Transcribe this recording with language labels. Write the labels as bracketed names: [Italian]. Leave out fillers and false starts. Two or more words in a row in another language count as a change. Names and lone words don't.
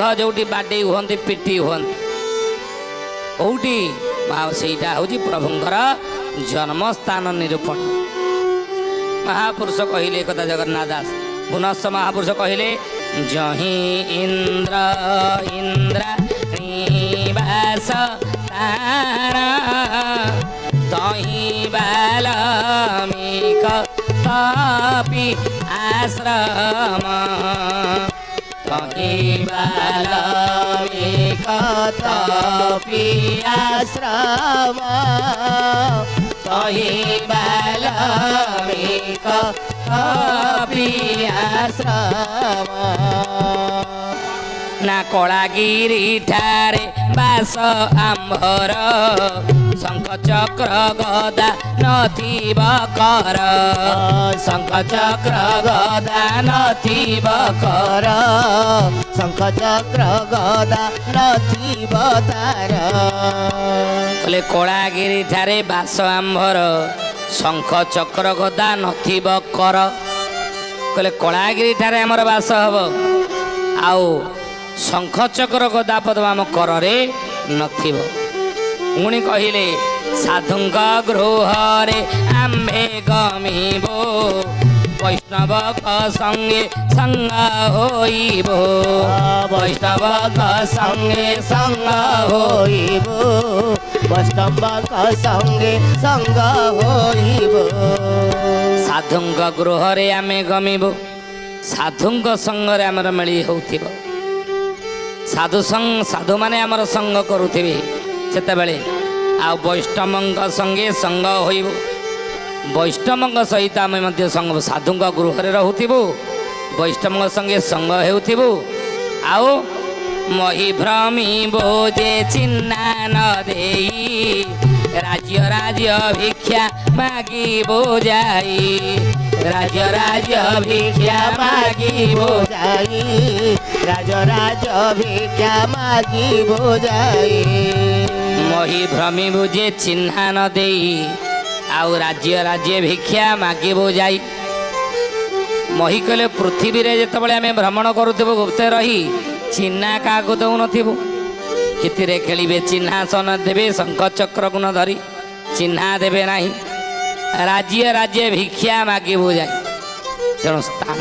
[Odia] ଯେଉଁଠି ବାଡ଼େଇ ହୁଅନ୍ତି ପିଟି ହୁଅନ୍ତି କେଉଁଠି ସେଇଟା ହେଉଛି ପ୍ରଭୁଙ୍କର ଜନ୍ମସ୍ଥାନ ନିରୂପଣ ମହାପୁରୁଷ କହିଲେ କଥା ଜଗନ୍ନାଥ ଦାସ ପୁନଶ୍ଚ ମହାପୁରୁଷ କହିଲେ ଜହିଁ ଇନ୍ଦ୍ର ନିବାସ ତାର ତହିଁ ବାଲ୍ମୀକ ତପି ଆଶ୍ରମ ତହିଁ ବାଲ୍ମୀକ ତପି ଆଶ୍ରମ ତହିଁ ବାଲ୍ମୀକ ତପି ଆଶ୍ରମ ନା କଳାଗିରି ଠାରେ ବାସ ଆମ୍ଭର ଶଙ୍ଖ ଚକ୍ର ଗଦା ନଥିବ କର ଶଙ୍ଖ ଚକ୍ର ଗଦା ନଥିବ କର ଶଙ୍ଖ ଚକ୍ର ଗଦା ନଥିବ ତାର କହିଲେ କଳାଗିରି ଠାରେ ବାସ ଆମ୍ଭର ଶଙ୍ଖ ଚକ୍ର ଗଦା ନଥିବ କର କହିଲେ କଳାଗିରି ଠାରେ ଆମର ବାସ ହବ ଆଉ ଶଙ୍ଖ ଚକ୍ର ଗଦା ପଦ୍ମ ଆମ କରରେ ନଥିବ ପୁଣି କହିଲେ ସାଧୁଙ୍କ ଗୃହରେ ଆମ୍ଭେ ଗମିବ ବୈଷ୍ଣବକ ସଙ୍ଗେ ସଙ୍ଗ ହୋଇବ ବୈଷ୍ଣବକ ସଙ୍ଗେ ସଙ୍ଗ ହୋଇବ ବୈଷ୍ଣବକ ସଙ୍ଗେ ସଙ୍ଗ ହୋଇବ ସାଧୁଙ୍କ ଗୃହରେ ଆମେ ଗମିବୁ ସାଧୁଙ୍କ ସଙ୍ଗରେ ଆମର ମେଳି ହେଉଥିବ ସାଧୁମାନେ ଆମର ସଙ୍ଗ କରୁଥିବେ ସେତେବେଳେ ଆଉ ବୈଷ୍ଣବଙ୍କ ସଙ୍ଗେ ସଙ୍ଗ ହୋଇବ ବୈଷ୍ଣବଙ୍କ ସହିତ ଆମେ ମଧ୍ୟ ସଙ୍ଗ ସାଧୁଙ୍କ ଗୃହରେ ରହୁଥିବୁ ବୈଷ୍ଣବଙ୍କ ସଙ୍ଗେ ସଙ୍ଗ ହେଉଥିବୁ ଆଉ ମହିଭ୍ରମିବ ଯେ ଚିହ୍ନା ନ ଦେଇ ରାଜ୍ୟ ଭିକ୍ଷା ମାଗିବ ଯାଇ ରାଜ୍ୟ ଭିକ୍ଷା ମାଗିବ ଯାଇ ରାଜ ଭିକ୍ଷା ମାଗିବ ଯାଇ ମହିଭ୍ରମିବ ଯେ ଚିହ୍ନା ନ ଦେଇ ଆଉ ରାଜ୍ୟ ଭିକ୍ଷା ମାଗିବ ଯାଇ ମହି କହିଲେ ପୃଥିବୀରେ ଯେତେବେଳେ ଆମେ ଭ୍ରମଣ କରୁଥିବୁ ଗୁପ୍ତ ରହି ଚିହ୍ନା କାହାକୁ ଦେଉନଥିବୁ କିତିରେ ଖେଳିବେ ଚିହ୍ନାସନ ଦେବେ ଶଙ୍ଖ ଚକ୍ରକୁ ନ ଧରି ଚିହ୍ନା ଦେବେ ନାହିଁ ରାଜ୍ୟ ଭିକ୍ଷା ମାଗିବୁ ଯାଇ ତେଣୁ ସ୍ଥାନ